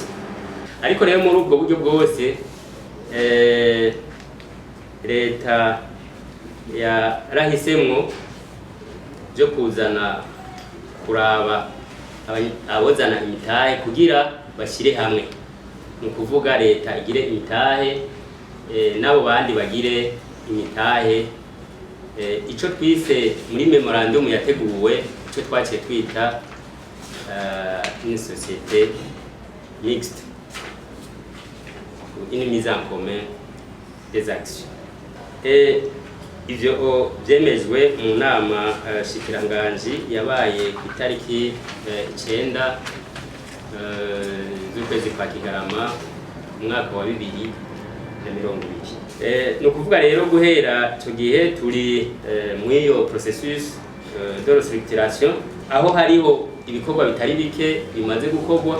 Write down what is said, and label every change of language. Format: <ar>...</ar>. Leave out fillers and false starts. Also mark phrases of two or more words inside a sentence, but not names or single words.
<rn>Ariko rero muri ubwo buryo bwose leta yarahisemwo byo kuzana kuraba abozana imitahe kugira bashyire hamwe. Ni ukuvuga leta igire imitahe nabo bandi bagire imitahe. Ico twise muri memorandum yateguwe ico twaciye twita</rn> <fr>une société mixte, une mise en commun des actions.</fr> <rn>Ivyo vyemejwe mu nama shikiranganji yabaye ku itariki 9 z'ukwezi kwa Kigarama umwaka wa 2020. Ni ukuvuga rero guhera icyo gihe turi muri iyo</rn> <fr>processus de restructuration</fr> <rn>aho hariho ibikorwa bitari bike bimaze gukorwa.</rn>